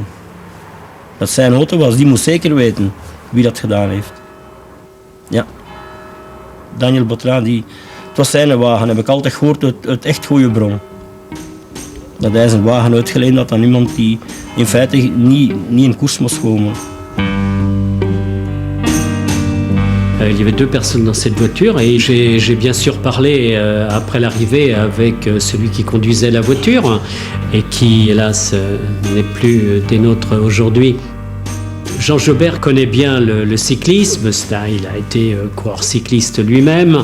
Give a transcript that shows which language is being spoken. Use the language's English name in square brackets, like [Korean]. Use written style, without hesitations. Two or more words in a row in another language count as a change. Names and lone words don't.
[Dutch] Dat zijn auto was, die moest zeker weten wie dat gedaan heeft. Ja. Daniel Botran, het was zijn wagen, heb ik altijd gehoord uit echt goede bron. Dat hij zijn wagen uitgeleend had aan iemand die in feite niet in koers moest komen. [French] Il y avait 2 personnes dans cette voiture et j'ai bien sûr parlé après l'arrivée avec celui qui conduisait la voiture et qui, hélas, n'est plus des nôtres aujourd'hui. Jean Jobert connaît bien le cyclisme, il a été coureur cycliste lui-même.